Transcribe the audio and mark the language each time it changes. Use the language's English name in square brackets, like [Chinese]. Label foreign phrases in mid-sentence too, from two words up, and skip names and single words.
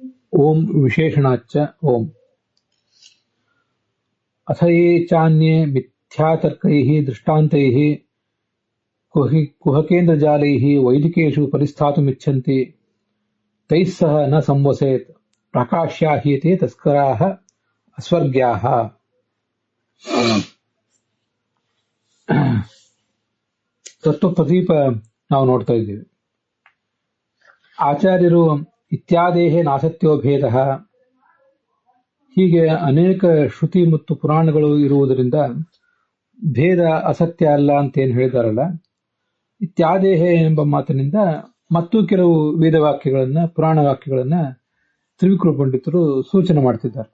[Sanskrit] ओम विशेषणाच्च ओम अथ ये चान्ये मिथ्यातर्कैः दृष्टान्तैः कुहकेन्द्रजालैः वैदिकेषु परिस्थातुमिच्छन्ति तैः सह न संवसेत् प्राकाश्या हि ते तस्कराः अस्वर्ग्याः। [Kannada] ತತ್ವಪ್ರದೀಪ ನಾವು ನೋಡ್ತಾ ಇದ್ದೀವಿ. ಆಚಾರ್ಯರು [Sanskrit] ಇತ್ಯಾದೇಹೇ ನಾಸತ್ಯೋ ಭೇದ, [Kannada] ಹೀಗೆ ಅನೇಕ ಶ್ರುತಿ ಮತ್ತು ಪುರಾಣಗಳು ಇರುವುದರಿಂದ ಭೇದ ಅಸತ್ಯ ಅಲ್ಲ ಅಂತೇನು ಹೇಳಿದಾರಲ್ಲ, ಇತ್ಯಾದೇಹೇ ಎಂಬ ಮಾತಿನಿಂದ ಮತ್ತು ಕೆಲವು ವೇದವಾಕ್ಯಗಳನ್ನ ಪುರಾಣ ವಾಕ್ಯಗಳನ್ನ ತ್ರಿವಿಕ್ರಮ ಪಂಡಿತರು ಸೂಚನೆ ಮಾಡ್ತಿದ್ದಾರೆ.